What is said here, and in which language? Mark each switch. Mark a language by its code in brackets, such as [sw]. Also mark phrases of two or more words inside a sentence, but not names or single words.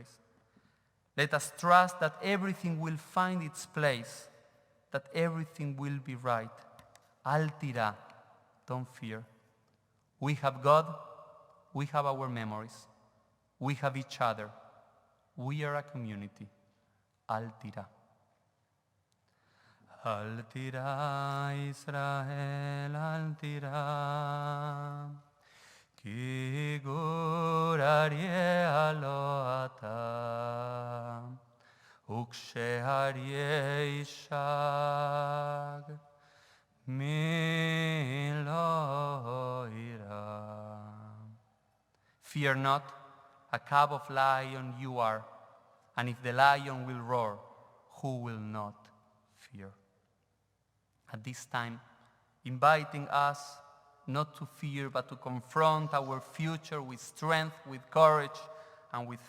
[en] Let us trust that everything will find its place, that everything will be right. Tirah, don't fear. We have God, we have our memories, we have each other. We are a community. Tirah. [he] תירא ישראל, תירא. כי גור אריה לו אתה, וכשאריה ישאג, מי לא יירא. [en] Fear not, a cub of lion you are, and if the lion will roar, who will not fear? At this time, inviting us not to fear, but to confront our future with strength, with courage, and with faith.